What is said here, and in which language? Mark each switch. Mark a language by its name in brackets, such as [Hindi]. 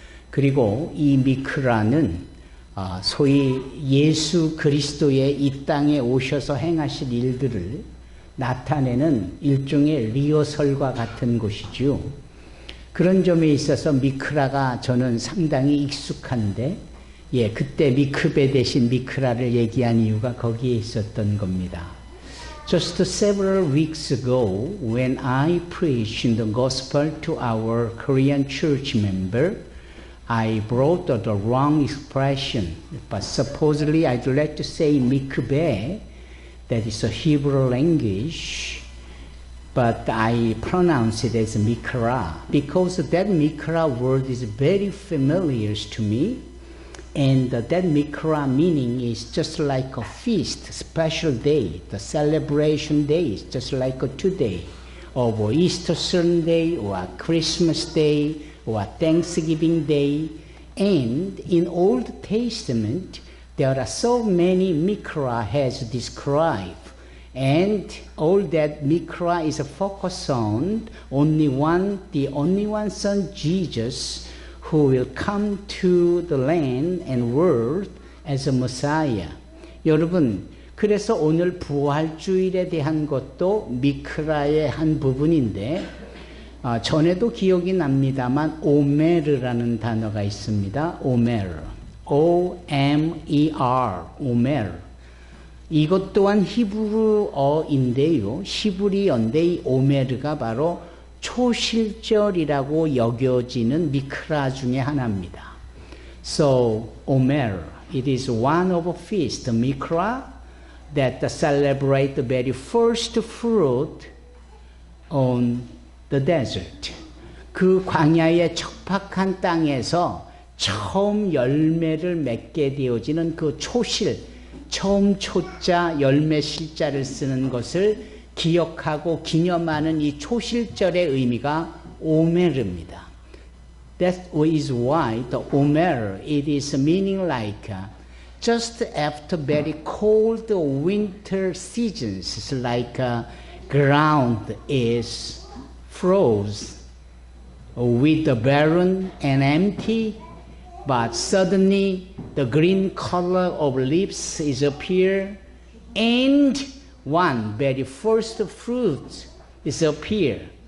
[Korean] 그리고 이 미크라는 소위 예수 그리스도의 이 땅에 오셔서 행하실 일들을 나타내는 일종의 리허설과 같은 곳이죠. 그런 점에 있어서 미크라가 저는 상당히 익숙한데, 그때 미크베 대신 미크라를 얘기한 이유가 거기에 있었던 겁니다. [English] Just several weeks ago, when I preached the gospel to our Korean church member, I brought the wrong expression, but supposedly I'd like to say mikveh, that is a Hebrew language, but I pronounce it as mikra, because that mikra word is very familiar to me, and that mikra meaning is just like a feast, special day, the celebration days, just like today, of Easter Sunday, or Christmas Day, or Thanksgiving Day. And in Old Testament, there are so many mikra has described, and all that mikra is focused on the only one Son, Jesus, who will come to the land and world as a Messiah. [Korean] 여러분, 그래서 오늘 부활주일에 대한 것도 미크라의 한 부분인데, 전에도 기억이 납니다만 오메르라는 단어가 있습니다. 오메르, O-M-E-R, 오메르. 이것 또한 히브리어인데요. 히브리어인데 이 오메르가 바로 초실절이라고 여겨지는 미크라 중에 하나입니다. [English] So, 오메르, it is one of a feast, mikra, that celebrate the very first fruit on the desert. [Korean] 그 광야의 척박한 땅에서 처음 열매를 맺게 되어지는 그 초실, 처음 초자 열매 실자를 쓰는 것을 기억하고 기념하는 이 초실절의 의미가 오메르입니다. [English] That is why the 오메르, it is meaning like just after very cold winter seasons, it's like ground is froze with the barren and empty, but suddenly the green color of leaves is appear, and one very first fruit is appear.